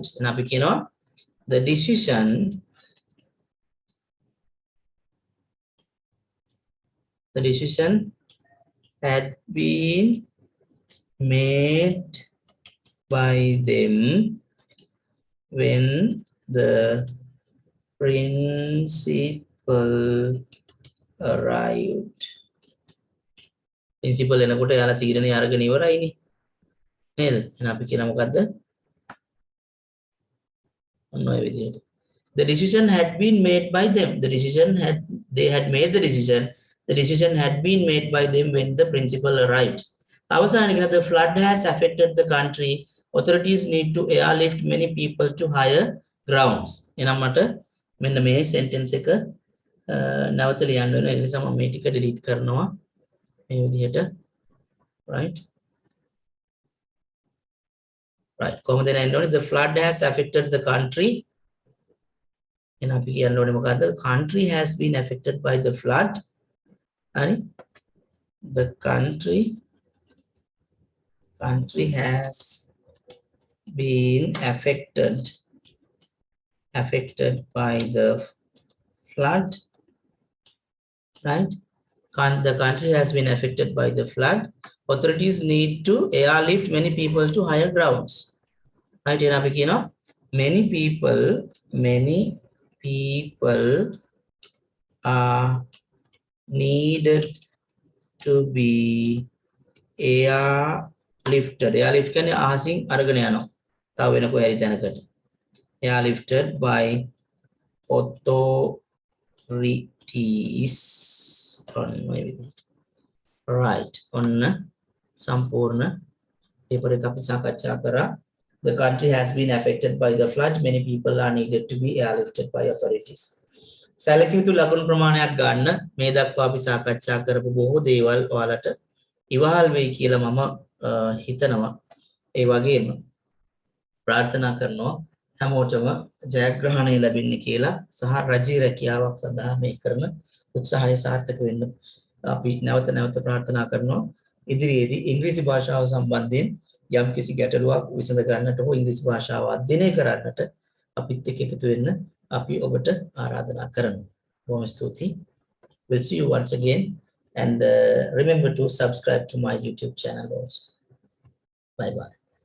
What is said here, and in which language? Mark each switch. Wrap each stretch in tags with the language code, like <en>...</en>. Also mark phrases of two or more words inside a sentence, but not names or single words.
<en>Now, the decision had been made by them when the principal arrived.</en> <si>Principal එනකොට යාලා තීරණේ අරගෙන ඉවරයිනේ නේද? එහෙනම් අපි කියන මොකද්ද? ඔන්න ඔය විදිහට.</si> <en>The decision had been made by them. They had made the decision. The decision had been made by them when the principal arrived. අවසානයේ the flood has affected the country. Authorities need to airlift many people to higher grounds.</en> <si>එහෙනම් මට මෙන්න මේ sentence එක නැවත ලියන්න වෙනවා. ඒ නිසා මම මේ ටික delete කරනවා. මේ විදිහට. Right? Right. කොහොමද එන්නේ?</si> <en>The flood has affected the country.</en> <si>එහෙනම් අපි කියන්න ඕනේ මොකද්ද?</si> <en>Country has been affected by the flood. And the country has been affected by the flood, right? The country has been affected by the flood. Authorities need to airlift many people to higher grounds, right? Many people are needed to be airlifted.</en> <si>Airlift කියන්නේ අහසින් අරගෙන යනවා. තව වෙන කොහේ හරි තැනකට.</si> <en>Airlifted by authorities. Right.</en> <si>ඔන්න සම්පූර්ණ paper එක අපි සාකච්ඡා කරා. The country has been affected by the flood. Many people are needed to be airlifted by authorities. සැලකිය යුතු ලකුණු ප්‍රමාණයක් ගන්න මේ දක්වා අපි සාකච්ඡා කරපු බොහෝ දේවල් ඔයාලට ඉවහල් වෙයි කියලා මම හිතනවා. ඒ වගේම ප්‍රාර්ථනා කරනවා හැමෝටම ජයග්‍රහණය ලැබෙන්න කියලා සහ රජයේ රැකියාවක් සඳහා මේ කරන උත්සාහය සාර්ථක වෙන්න අපි නැවත ප්‍රාර්ථනා කරනවා. ඉදිරියේදී ඉංග්‍රීසි භාෂාව සම්බන්ධයෙන් යම්කිසි ගැටලුවක් විසඳ ගන්නට හෝ ඉංග්‍රීසි භාෂාව අධ්‍යයනය කරන්නට අපිත් එක්ක එකතු වෙන්න අපි ඔබට ආරාධනා කරනවා. බොහොම ස්තුතියි.</si> <en>We'll see you once again and remember to subscribe to my YouTube channel also. Bye bye.</en>